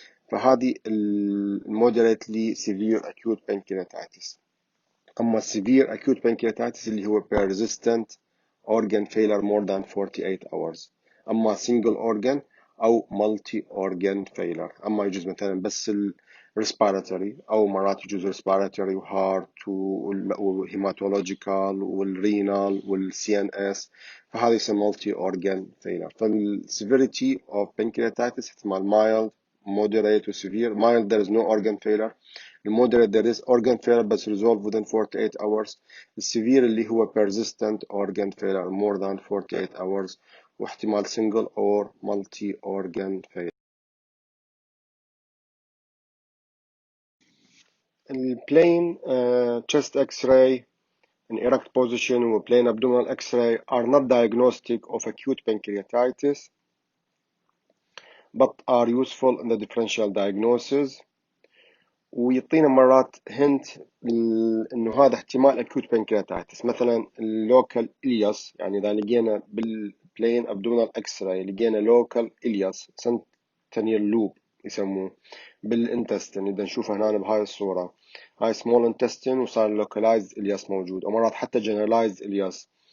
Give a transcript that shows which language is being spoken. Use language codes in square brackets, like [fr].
[ar] فهذه [en] moderately severe acute pancreatitis. أما severe acute pancreatitis [ar] اللي هو [en] persistent organ failure more than 48 hours. أما single organ أو multi organ failure. [ar] أما يجوز مثلا بس respiratory أو مرات يجوز respiratory وheart وhematological والrenal والCNS فهذا يسمى [en] multi organ failure. [ar] فال [en] severity of pancreatitis [ar] احتمال mild [en] moderate و severe. Mild there is no organ failure. المودرate there is organ failure بس resolve within 48 hours. السevere [ar] اللي هو [en] persistent organ failure more than 48 hours واحتمال single or multi organ failure. الplain chest x-ray in erect position و plain abdominal x-ray are not diagnostic of acute pancreatitis but are useful in the differential diagnosis. [ar] ويعطينا مرات هنت انه هذا احتمال [en] acute pancreatitis. [ar] مثلا اللوكال الياس، يعني اذا لقينا بالبلين abdominal x-ray لقينا لوكال الياس سنتينيال لوب يسموه بالانتستين، اذا نشوفها هنا بهاي الصورة، هاي [en] small intestine [ar] وصار localized الياس موجود، ومرات حتى generalized الياس.